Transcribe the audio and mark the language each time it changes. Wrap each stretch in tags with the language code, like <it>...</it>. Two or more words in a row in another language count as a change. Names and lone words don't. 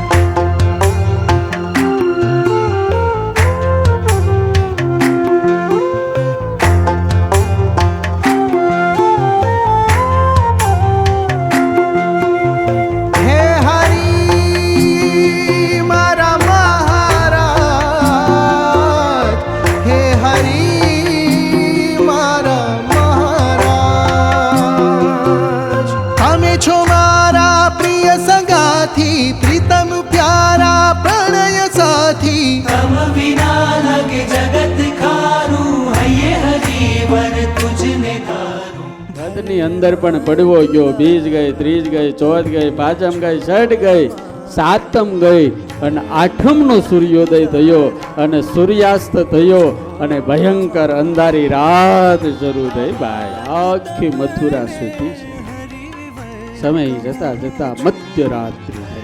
<gu>હે હરિ મારા મહારાજ, હે હરિ મારા મહારાજ। તમે છો મારા પ્રિય સંગાથી, પ્રીતમ પ્યારા પ્રણય સાથી। તમ બિના લગે જગત ખારૂ હયે હરિવર તુઝને ધારૂ। ની અંદર પણ પડવો ગયો, બીજ ગઈ, ત્રીજ ગઈ, ચોથ ગઈ, પાંચમ ગઈ, છઠ ગઈ, સાતમ ગઈ અને આઠમનો સૂર્યોદય થયો અને સૂર્યાસ્ત થયો અને ભયંકર અંધારી રાત શરૂ થઈ ભાઈ। આખી મથુરા સૂતી છે। સમય જતા જતા મધ્યરાત્રિ થઈ।</gu>